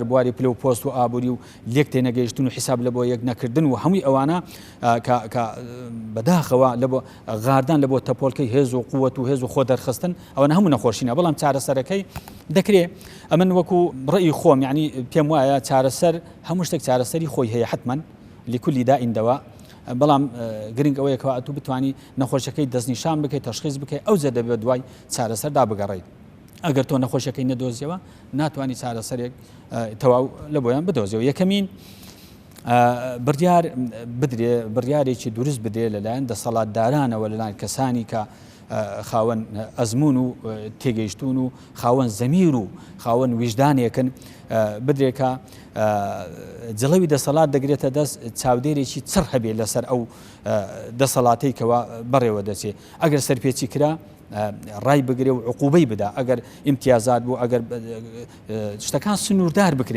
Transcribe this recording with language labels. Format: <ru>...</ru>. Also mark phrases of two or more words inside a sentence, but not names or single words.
<ckb>بواری پلە و پۆست و ئابووری و لێک تێنەگەیشتن و حیساب لە بۆ یەک نەکردن و هەمووی ئەوانە کە بەداخەوە لە بۆ غاردان لە بۆ تەپۆلکەی هێز و قووەت و هێز و خۆ دەرخستن ئەوە هەموو نەخۆشینە بەڵام چارەسەرەکەی دەکرێت ئەمن وەکو ڕێی خۆم یعنی پێم وایە چارەسەر هەموو شتێک چارەسەری خۆی هەیە حتمەن</ckb> <ar>لكل داء دواء</ar> <ckb>بەڵام گرنگ ئەوەیە کەوا تو بتوانی نەخۆشەکەی دەستنیشان بکەیت تەشخیص بکەیت ئەو زە دەبێت دوای چارەسەردا بگەڕێیت ئەگەر تۆ نەخۆشەکەی نەدۆزیەوە ناتوانانی چارەسەرێک تەواو لە بۆیان بدۆزیەوە یەکەمین بڕیار بدرێ بڕیارێکی دروست بدرێ لەلایەن دەسەڵاتدارانەوە لەلایەن کەسانی کە خاوەن ئەزمون و تێگەیشتون و خاوەن زەمیر و خاوەن ویژدانێکن بدرێکە جڵەوی دەسەڵات دەگرێتە دەست چاودێرێکی چڕ هەبێت لەسەر ئەو دەسەڵاتەی کەوا بەڕێوە دەچێت ئەگەر سەرپێچی کرا ڕای بگرێ و عقوبەی بدا ئەگەر ئیمتیازات بوو ئەگەر شتەکان سنووردار بکرێن</ckb>